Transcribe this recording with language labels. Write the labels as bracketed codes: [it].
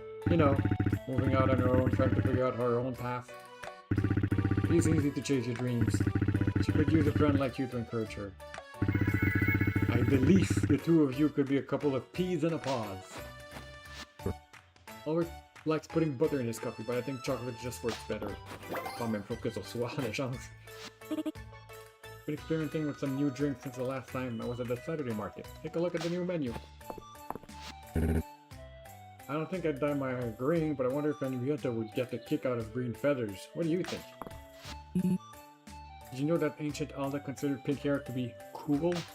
[en] You know, moving out on her own, trying to figure out her own path. It's easy to chase your dreams. She could use a friend like you to encourage her. I My belief, the two of you could be a couple of peas in a pod. Albert likes putting butter in his coffee, but I think chocolate just works better. [fr] Quand même, faut que ce soit la chance. [en] Been experimenting with some new drinks since the last time I was at the Saturday market. Take a look at the new menu. I don't think I'd dye my hair green, but I wonder if Henrietta would get a kick out of green feathers. What do you think? Did you know that ancient Alda considered pink hair to be cool?